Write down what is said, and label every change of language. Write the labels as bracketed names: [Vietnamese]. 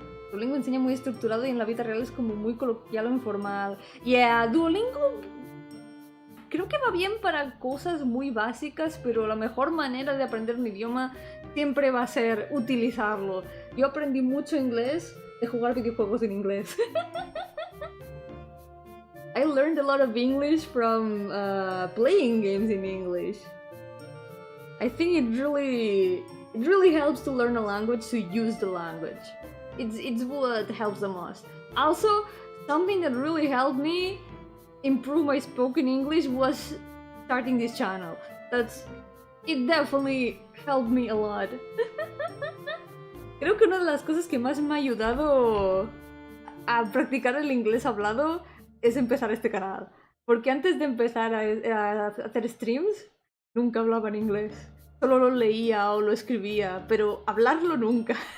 [Spanish] Duolingo enseña muy estructurado y en la vida real es como muy coloquial o informal. Yeah, Duolingo creo que va bien para cosas muy básicas, pero la mejor manera de aprender un idioma siempre va a ser utilizarlo. Yo aprendí mucho inglés de jugar videojuegos en inglés. [English] I learned a lot of English from playing games in English. I think it really helps to learn a language to use the language. It's what helps the most. Also, something that really helped me improve my spoken English was starting this channel. It definitely helped me a lot. [Spanish] Creo que una de las cosas que más me ha ayudado a practicar el inglés hablado es empezar este canal. Porque antes de empezar a hacer streams, nunca hablaba en inglés. Solo lo leía o lo escribía, pero hablarlo nunca.